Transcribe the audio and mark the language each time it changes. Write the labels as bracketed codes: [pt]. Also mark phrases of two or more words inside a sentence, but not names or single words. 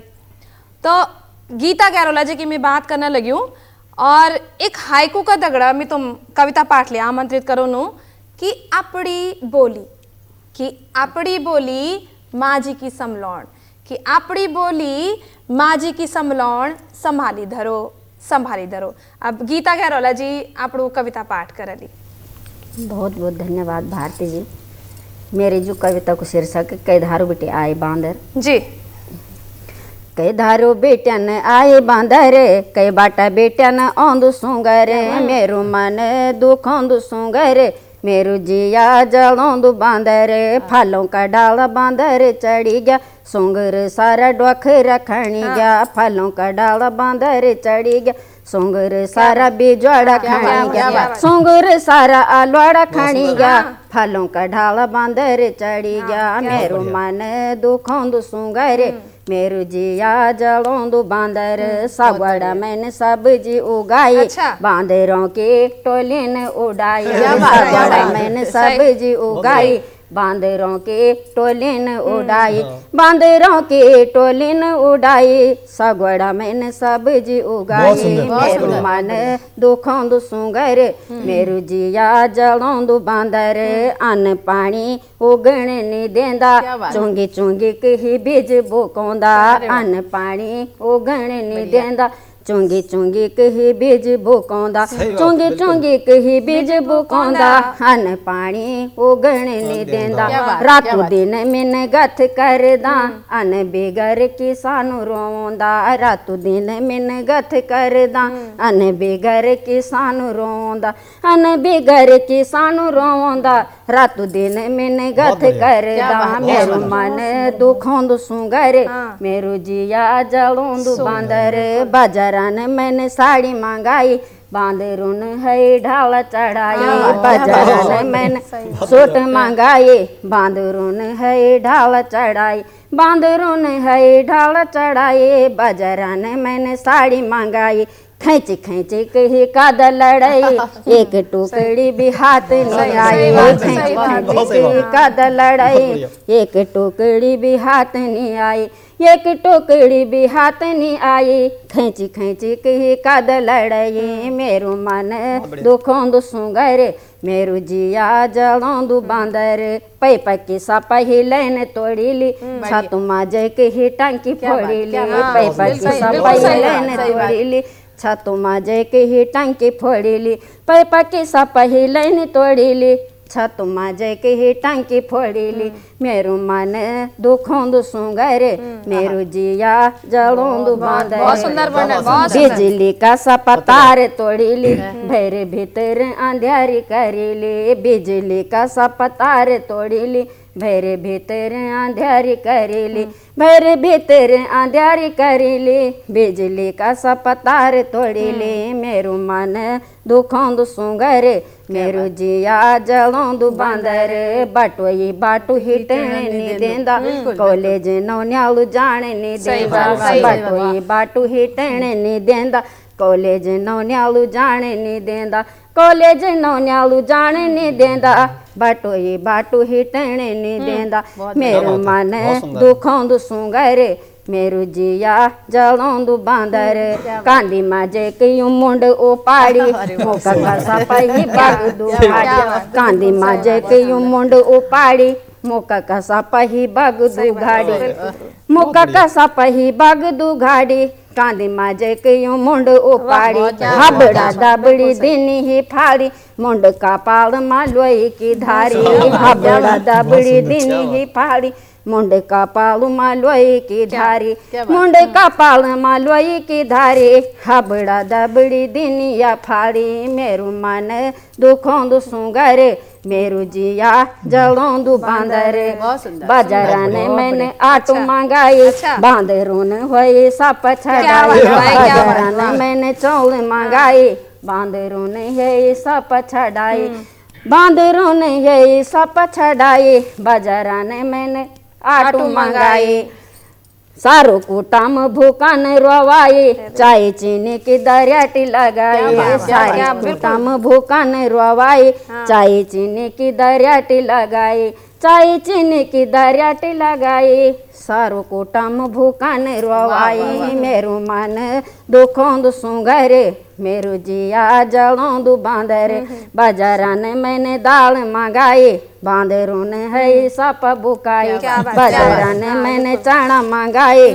[hi] तो गीता गैरोला जी की मैं बात करने लगी हूँ और [gbm] एक हाइकू का दगड़ा मैं तुम कविता पाठ ले आमंत्रित करो नु कि अपनी बोली माँ जी की समलौन, कि अपनी बोली माँ जी की समलौन संभाली धरो। अब गीता गैरोला जी आपको कविता पाठ करली। [hi] बहुत बहुत धन्यवाद भारती जी। [gbm] मेरी जो कविता को शीर्षक कई धारू बेटे आए बांदर जी। कई धारू बेटन आए बांदर, कई बाटा बेटन औंदु सुंगर, मेरो मन दुखौंदु सुंगर, मेरो जिया जलौंदु बांदर, फालों का डाला बांदर चढ़ी गया, सुंगर सारा डोख रखणी गया, फालों का डाला बांदर चढ़ी गया, सुंगर सारा बिजवाड़ा खानी गया, सुंगर सारा आलवाड़ा खानी गया, फलों का ढाला बांदर चढ़ी गया, मेरो मन दुखौंदु सुंगर, मेरो जिया जलौंदु बांदर, सागवाड़ा मैंने सब्जी उगाई, बांदरों की टोलिन उड़ाई, सागवाड़ा मैंने सब्जी उगाई, बांदरों की टोलिन उड़ाई, बांदरों की टोलिन उड़ाई, सागवाड़ा मैंने सब्जी उगाई, मेरो मन दुखौंदु सुंगर, मेरो जिया जलौंदु बांदर, अन्न पानी उगण नहीं देंदा, चुंगी चुंगी कही बीज बोकोंदा, अन्न पानी उगण नहीं देंदा, चुंगी चुंगी कही बीज बोकोंदा, चुंगी चुंगी कही बीज बोकोंदा, अन्न पानी उगण नहीं देंदा, रातों दिन मिन गथ करदा, अन्न बेगर किसानु रोंदा, रातों दिन मिन गथ करदा, अन्न बेगर किसानु रोंदा, अन्न बेगर किसानु रोंदा, रातों दिन मिन गथ करदा, मेरो मन दुखौंदु सुंगर, मेरो जिया जलौंदु बांदर, बाजारन मैंने साड़ी मंगाई, बांदरुन है ढाल चढ़ाई, बाजारन मैंने सूट मंगाई, बांदरुन है ढाल चढ़ाई, बांदरुन है ढाल चढ़ाई, बाजारन मैंने साड़ी मंगाई, खैची खैची कही काद लड़ाई, एक टुकड़ी भी हाथ नहीं आई, खैची खैची कही काद लड़ाई, एक टुकड़ी भी हाथ नहीं आई, एक टोकरी भी हाथ नहीं आई, खैची खैची कही काद लड़ाई, मेरो मन दुखौंदु सुंगर, मेरो जिया जलौंदु बांदर, पै पकी सा पहिलन तोड़ीली, छातु माजे कही टांकी फोड़ीली, पै पकी सा पहिलन तोड़ीली, छातु माजे कही टांकी फोड़ीली, पै पकी सा पहिलन तोड़ीली, छत माजे कही टांकी फोड़ीली, मेरो मन दुखौंदु सुंगर, मेरो जिया जलौंदु बांदर, [hi] बहुत सुंदर वर्णन, बहुत [gbm] बिजली का सपतार तोड़ीली, भैर भीतर अंधेरी करीली, बिजली का सपतार तोड़ीली, भैर भीतर अंधेरी करीली, भैर भीतर अंधेरी करीली, बिजली का सपतार तोड़ीली, मेरो मन दुखौंदु सुंगर, मेरो जिया जलौंदु बांदर, बाटोई बाटू हिटण नहीं देंदा, कॉलेज नौन्यालू जान नहीं देंदा, बाटोई बाटू हिटण नहीं देंदा, कॉलेज नौन्यालू जान नहीं देंदा, कॉलेज नौन्यालू जान नहीं देंदा, बाटोई बाटू हिटण नहीं देंदा, मेरो मन दुखौंदु सुंगर, मेरो जिया जलौंदु बांदर, कांदी माजे कयूं मुंड उपाड़ी, मोका कसा पही बाग दुघाड़ी, कांदी माजे कयूं मुंड उपाड़ी, मोका कसा पही बाग दुघाड़ी, मोका कसा पही बाग दुघाड़ी, कांदी माजे कयूं मुंड उपाड़ी, हाबड़ा दाबड़ी दिनी ही फाड़ी, मुंड का पाल मालवई की धारी, हाबड़ा दाबड़ी दिनी ही फाड़ी, मुंड का पाल मालवई की धारी, मुंड का पाल मालवई की धारी, हाबड़ा दबड़ी दिनिया फाड़ी, मेरो मन दुखौंदु सुंगर, मेरू जिया जलोंदू बांदरे [hi] बहुत सुंदर। [gbm] बाजारा ने [hi] बहुत [gbm] मैंने [hi] बढ़िया। [gbm] आटो मंगाई [hi] अच्छा। [gbm] बांदरों ने होई सप [hi] क्या [gbm] छड़ाई [hi] बात है भाई, क्या [gbm] बाजारा [hi] बात [gbm] ने मैंने चौल मंगाई बांदरों ने है सप छड़ाई बांदरों ने है सप छड़ाई बाजारा ने मैंने आटो मंगाई सारो कुटाम भूकन रोवाई चाय चीनी की दरियाटी लगाई सारे कुटाम भूकन रोवाई चाय चीनी की दरियाटी लगाई चाय चीनी की दरियाटी लगाई सारो कुटाम भूकन रोवाई मेरू मन दुखोंद सुंगरे मेरू जिया जलोंदू बांदरे बाजारा ने मैंने दाल मंगाई बांदरों ने है सप बुकाई बाजारा ने मैंने चना मंगाई